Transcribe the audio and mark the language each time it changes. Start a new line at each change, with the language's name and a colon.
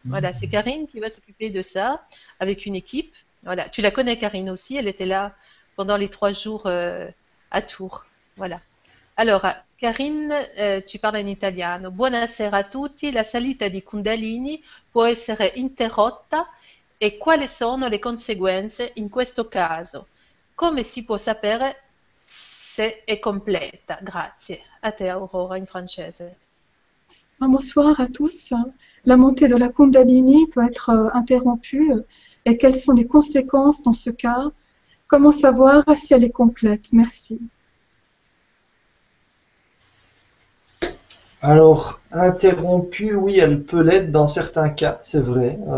French: Voilà, c'est Karine qui va s'occuper de ça avec une équipe. Voilà, tu la connais Karine aussi, elle était là pendant les 3 jours à Tours.
Italian: Voilà. Allora, Karine, ci parla in italiano. Buonasera a tutti. La salita di Kundalini può essere interrotta e quali sono le conseguenze in questo caso? Come si può sapere se è completa? Grazie. A te, Aurora, in francese.
French: Bonsoir à tous. La montée de la Kundalini peut être interrompue et quelles sont les conséquences dans ce cas? Comment savoir si elle est complète? Merci. Alors, interrompue, oui, elle peut l'être dans certains cas, c'est vrai.